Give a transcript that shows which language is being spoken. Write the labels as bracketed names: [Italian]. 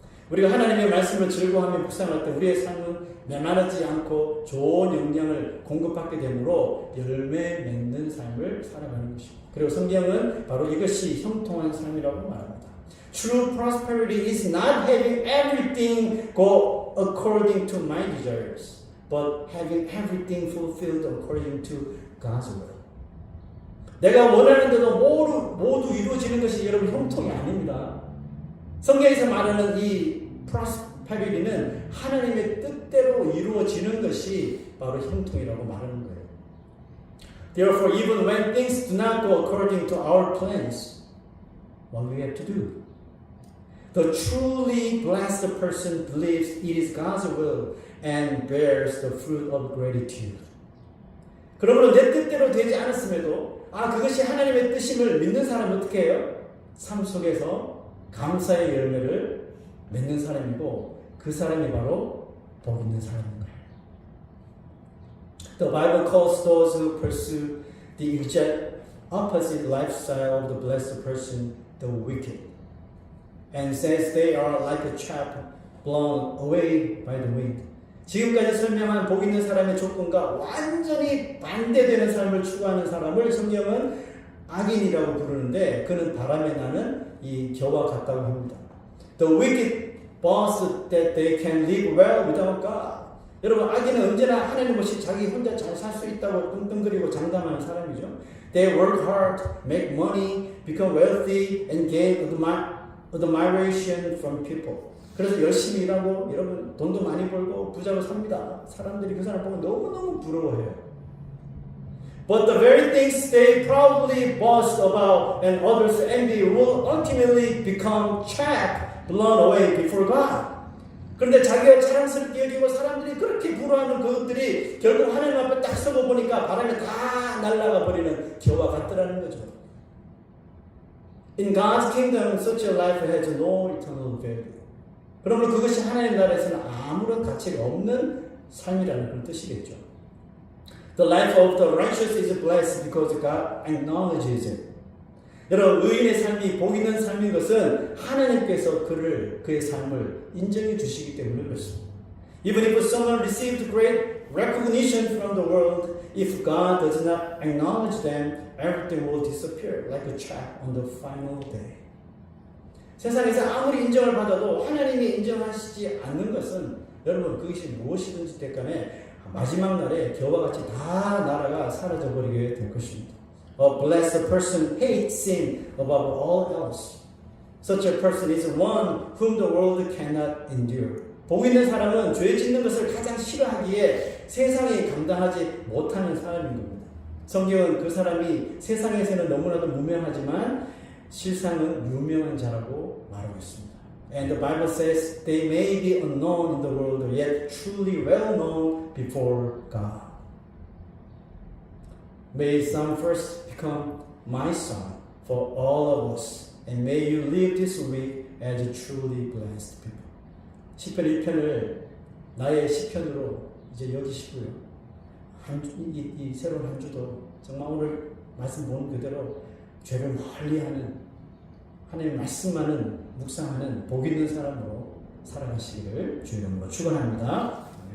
[Korean] 우리가 하나님의 말씀을 즐거워하며 묵상할 때 우리의 삶은 메마르지 않고 좋은 영향을 공급받게 되므로 열매 맺는 삶을 살아가는 것입니다. 그리고 성경은 바로 이것이 형통한 삶이라고 말합니다. [English] True prosperity is not having everything go according to my desires, but having everything fulfilled according to God's will. [Korean] 내가 원하는 대로 모두 이루어지는 것이 여러분 형통이 아닙니다. 성경에서 말하는 이 prosperity는 하나님의 뜻대로 이루어지는 것이 바로 형통이라고 말하는 거예요. [English] Therefore, even when things do not go according to our plans, what do we have to do? The truly blessed person believes it is God's will and bears the fruit of gratitude. [Korean] 그러므로 내 뜻대로 되지 않았음에도 그것이 하나님의 뜻임을 믿는 사람은 어떻게 해요? 삶 속에서 감사의 열매를 맺는 사람이고 그 사람이 바로 복 있는 사람인 거예요. [English] The Bible calls those who pursue the exact opposite lifestyle of the blessed person the wicked, and says they are like a chaff blown away by the wind. [Korean] 지금까지 설명한 복 있는 사람의 조건과 완전히 반대되는 삶을 추구하는 사람을 성경은 악인이라고 부르는데 그는 바람에 나는 이 겨와 같다고 합니다. [English] The wicked boast that they can live well without God. [Korean] 여러분 악인은 언제나 하나님 없이 자기 혼자 잘 살 수 있다고 끙끙거리고 장담하는 사람이죠. [English] They work hard, make money, become wealthy, and gain admiration from people. [Korean] 그래서 열심히 일하고 여러분 돈도 많이 벌고 부자로 삽니다. 사람들이 그 사람 보면 너무너무 부러워해요. [English] But the very things they proudly boast about and others envy will ultimately become chaff blown away before God. [Korean] 그런데 자기가 자랑스럽게 여기고 사람들이 그렇게 부러워하는 그것들이 결국 하나님 앞에 딱 서고 보니까 바람에 다 날아가 버리는 겨와 같더라는 거죠. [English] In God's kingdom, such a life has no eternal value. [Korean] 그러므로 그것이 하나님 나라에서는 아무런 가치가 없는 삶이라는 그런 뜻이겠죠. [English] The life of the righteous is blessed because God acknowledges it. [Korean] 여러분, 의인의 삶이 복 있는 삶인 것은 하나님께서 그의 삶을 인정해 주시기 때문에 그렇습니다. [English] Even if someone received great recognition from the world, if God does not acknowledge them, everything will disappear like a chaff on the final day. [Korean] 세상에서 아무리 인정을 받아도 하나님이 인정하시지 않는 것은 여러분 그것이 무엇이든지 됐간에 마지막 날에 겨와 같이 다 나라가 사라져 버리게 될 것입니다. [English] A blessed person hates sin above all else. Such a person is one whom the world cannot endure. [Korean] 복 있는 사람은 죄 짓는 것을 가장 싫어하기에 세상이 감당하지 못하는 사람인 겁니다. 성경은 그 사람이 세상에서는 너무나도 무명하지만 실상은 유명한 자라고 말하고 있습니다. [English] And the Bible says they may be unknown in the world, yet truly well known before God. May Son first become my son for all of us, and may you live this week as truly blessed people. [Korean] 시편 1편을 나의 시편으로 이제 여기시고요. 이 새로운 한 주도 정말 오늘 말씀 본 그대로 죄를 멀리하는 하나님의 말씀만은 묵상하는 복 있는 사람으로 살아가시기를 주의 이름으로 축원합니다.